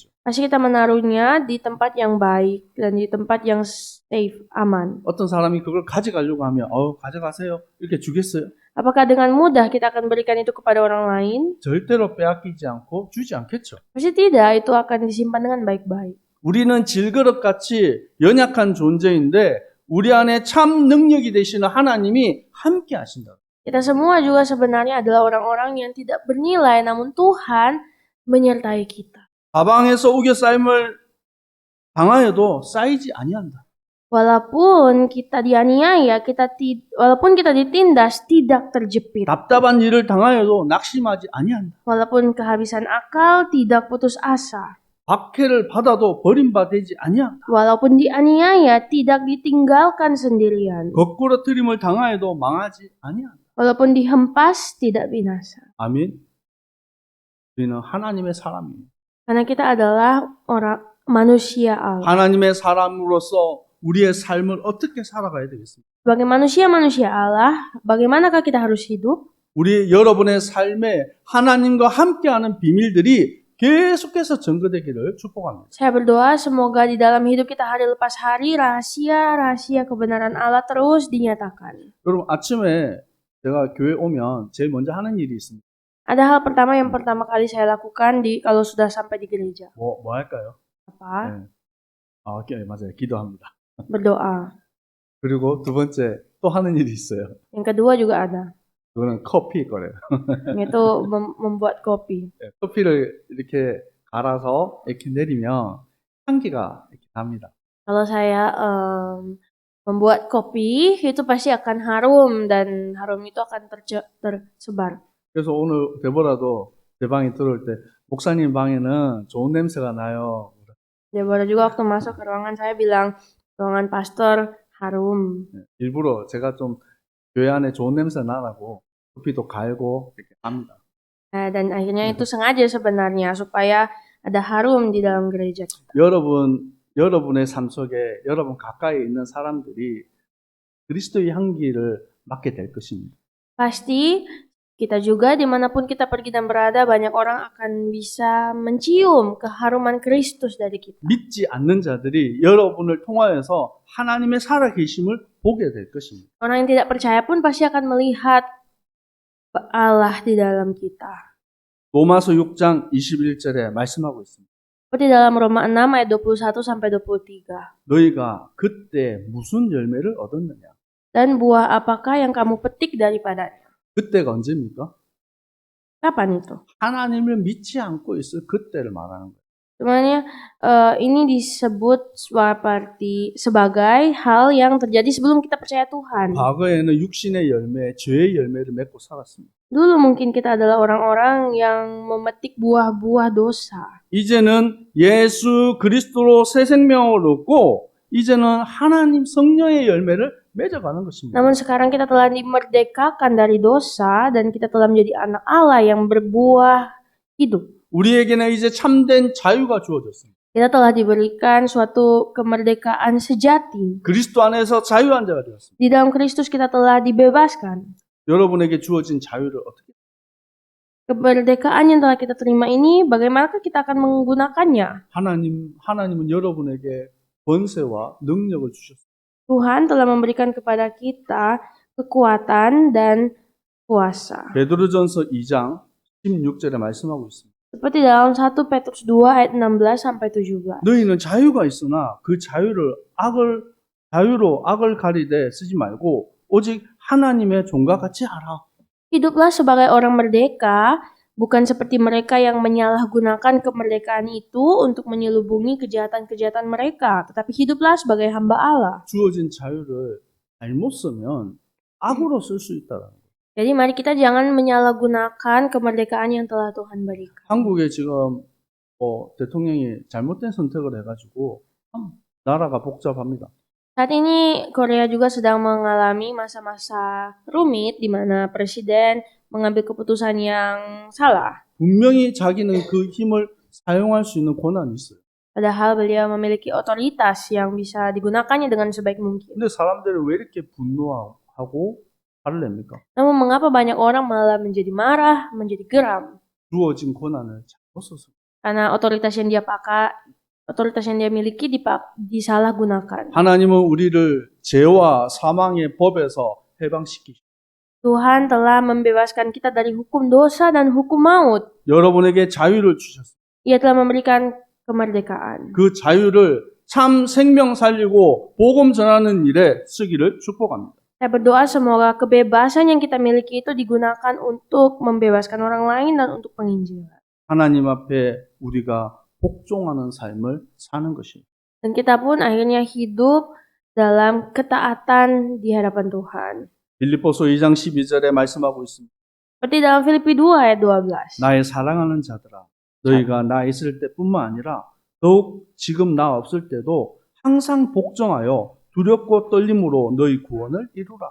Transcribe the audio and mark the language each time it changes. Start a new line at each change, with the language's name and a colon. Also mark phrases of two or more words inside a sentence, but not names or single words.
Indonesian: Pasti kita menaruhnya di tempat yang baik dan di tempat yang safe, aman.
Korean: 어떤 사람이 그걸 가져가려고 하면 가져가세요. 이렇게 주겠어요?
Indonesian: Apakah dengan mudah kita akan berikan itu kepada orang lain?
Korean: 절대로 빼앗기지 않고 주지 않겠죠.
Indonesian: Pasti tidak, itu akan disimpan dengan baik-baik.
Korean: 우리는 질그릇같이 연약한 존재인데 우리 안에 참 능력이 되시는 하나님이 함께 하신다.
Indonesian: Kita semua juga sebenarnya adalah orang-orang yang tidak bernilai, namun Tuhan menyertai kita.
Korean: 사방에서 우겨싸임을 당하여도 쌓이지 아니한다.
Indonesian: Walaupun kita dianiaya, walaupun kita ditindas, tidak terjepit.
Korean: 답답한 일을 당하여도 낙심하지 아니한다.
Indonesian: Walaupun kehabisan akal, tidak putus asa.
Korean: 박해를 받아도 버림받지 아니한다.
Indonesian: Walaupun dianiaya, tidak ditinggalkan sendirian.
Korean: 거꾸러뜨림을 당하여도 망하지 아니한다.
Indonesian: Walaupun dihempas, tidak binasa.
Korean: 아멘. 우리는 하나님의 사람입니다.
Indonesian: Karena kita adalah orang manusia Allah.
Korean: 하나님의 사람으로서 우리의 삶을 어떻게 살아가야 되겠습니까?
Indonesian: Sebagai manusia Allah, bagaimanakah kita harus hidup?
Korean: 우리 여러분의 삶에 하나님과 함께하는 비밀들이 계속해서 증거되기를 축복합니다.
Indonesian: Saya berdoa semoga di dalam hidup kita hari lepas hari rahasia-rahasia kebenaran Allah terus dinyatakan.
Korean: 여러분 아침에 제가 교회 오면 제일 먼저 하는 일이 있습니다.
Indonesian: Ada hal pertama yang pertama kali saya lakukan kalau sudah sampai di gereja.
Korean: 뭐 할까요?
Indonesian: Apa?
Korean: 네. 오케이, 맞아요. 기도합니다.
Indonesian: Berdoa.
Korean: 그리고 두 번째 또 하는 일이 있어요.
Indonesian: Yang kedua juga ada,
Korean: 그거는 커피일 거래요.
Indonesian: yaitu membuat kopi.
Korean: 네, 커피를 이렇게 갈아서 이렇게 내리면 향기가 이렇게 납니다.
Indonesian: Kalau saya membuat kopi, itu pasti akan harum dan harum itu akan tersebar.
Korean: 그래서 오늘 데보라도 제 방에 들어올 때 목사님 방에는 좋은 냄새가 나요.
Indonesian: Deborah juga waktu masuk ke ruangan saya bilang, ruangan pastor harum.
Korean: 네, 일부러 제가 좀 교회 안에 좋은 냄새 나라고 커피도 갈고 이렇게 합니다.
Indonesian: Nah, dan akhirnya itu sengaja sebenarnya supaya ada harum di dalam gereja kita.
Korean: 여러분의 삶 속에 여러분 가까이 있는 사람들이 그리스도의 향기를 맡게 될 것입니다.
Indonesian: Pasti kita juga dimanapun kita pergi dan berada, banyak orang akan bisa mencium keharuman Kristus dari kita.
Korean: 믿지 않는 자들이 여러분을 통하여서 하나님의 살아계심을 보게 될 것입니다.
Indonesian: Orang yang tidak percaya pun pasti akan melihat Allah di dalam kita.
Korean: 로마서 6장 21절에 말씀하고 있습니다.
Indonesian: Seperti dalam Roma 6 ayat 21 sampai 23.
Korean: 너희가 그때 무슨 열매를 얻었느냐?
Indonesian: Dan buah apakah yang kamu petik daripadanya?
Korean: 그때가 언제입니까?
Indonesian: Kapan itu?
Korean: 하나님을 믿지 않고 있을 그때를 말하는 거예요.
Indonesian: Sebenarnya ini disebut sebagai hal yang terjadi sebelum kita percaya Tuhan.
Korean: 과거에는 육신의 열매, 죄의 열매를 맺고 살았습니다.
Indonesian: Dulu mungkin kita adalah orang-orang yang memetik buah-buah dosa.
Korean: 이제는 예수 그리스도로 새 생명을 얻고 이제는 하나님 성령의 열매를 맺어가는 것입니다.
Indonesian: Namun sekarang kita telah dimerdekakan dari dosa dan kita telah menjadi anak Allah yang berbuah hidup.
Korean: 우리에게는 이제 참된 자유가 주어졌습니다.
Indonesian: Kita telah diberikan suatu kemerdekaan sejati.
Korean: 그리스도 안에서 자유한 자가 되었습니다.
Indonesian: Di dalam Kristus kita telah dibebaskan.
Korean: 여러분에게 주어진 자유를 어떻게?
Indonesian: Kemerdekaan yang telah kita terima ini, bagaimanakah kita akan menggunakannya?
Korean: 하나님은 여러분에게 권세와 능력을 주셨습니다.
Indonesian: Tuhan telah memberikan kepada kita kekuatan dan kuasa.
Korean: 베드로전서 2장 16절에 말씀하고 있습니다.
Indonesian: Seperti dalam 1 Petrus 2 ayat 16 sampai 17.
Korean: 너희는 자유가 있으나 그 자유로 악을 가리되 쓰지 말고 오직 하나님의 종과 같이 하라.
Indonesian: Hiduplah sebagai orang merdeka, bukan seperti mereka yang menyalahgunakan kemerdekaan itu untuk menyelubungi kejahatan-kejahatan mereka, tetapi hiduplah sebagai hamba Allah.
Korean: 주어진 자유를 잘못 쓰면 악으로 쓸 수 있다라는 거예요.
Indonesian: Jadi mari kita jangan menyalahgunakan kemerdekaan yang telah Tuhan berikan.
Korean: 한국에 지금 대통령이 잘못된 선택을 해가지고 참 나라가 복잡합니다.
Indonesian: Saat ini Korea juga sedang mengalami masa-masa rumit di mana presiden mengambil keputusan yang salah.
Korean: 분명히 자기는 그 힘을 사용할 수 있는 권한이 있어요.
Indonesian: Padahal beliau memiliki otoritas yang bisa digunakannya dengan sebaik mungkin.
Korean: 근데 사람들이 왜 이렇게 분노하고 화를 냅니까?
Indonesian: Namun mengapa banyak orang malah menjadi marah, menjadi geram?
Korean: 주어진 권한을 잘못 써서.
Indonesian: Karena otoritas yang dia miliki disalahgunakan.
Korean: 하나님은 우리를 죄와 사망의 법에서 해방시키시고
Indonesian: Tuhan telah membebaskan kita dari hukum dosa dan hukum maut.
Korean: 여러분에게 자유를 주셨어요.
Indonesian: Ia telah memberikan kemerdekaan.
Korean: 그 자유를 참 생명 살리고 복음 전하는 일에 쓰기를 축복합니다.
Indonesian: Saya berdoa semoga kebebasan yang kita miliki itu digunakan untuk membebaskan orang lain dan untuk penginjilan.
Korean: 하나님 앞에 우리가 복종하는 삶을 사는 것입니다.
Indonesian: Dan kita pun akhirnya hidup dalam ketaatan di hadapan Tuhan.
Korean: 빌립보서 2장 12절에 말씀하고 있습니다.
Indonesian: Seperti dalam Filipi 2 ayat 12.
Korean: 나의 사랑하는 자들아 너희가 나 있을 때뿐만 아니라 더욱 지금 나 없을 때도 항상 복종하여 두렵고 떨림으로 너희 구원을 이루라.